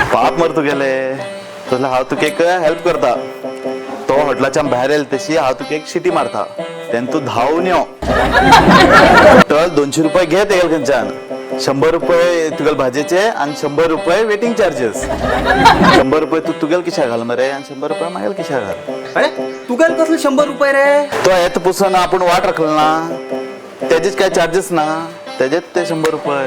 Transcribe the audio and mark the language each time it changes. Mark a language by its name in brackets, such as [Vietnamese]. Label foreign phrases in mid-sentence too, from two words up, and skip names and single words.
[Konkani] पाप मर तुगेले तसले हांव तुका एक हेल्प करता तो हॉटेलाच्यान भायर येयला तशी हांव तुका एक शिटी मारता तेन्ना तूं धांवून यो टोटल 200 रुपये घे तेगेल खंयच्यान 100 रुपये तुगेल भाजेचे आणि 100 रुपये [English] waiting charges. [Konkani] 100 रुपये तू तुगेल किशा घाल मरे आणि 100 रुपये मागेल किशा घाल. अरे तुगेल कसले 100 रुपये रे? [Marathi] तो येत पुसून आपण वाट राखलं ना, त्याचेच काय चार्जेस ना, त्याच्यात ते 100 रुपये.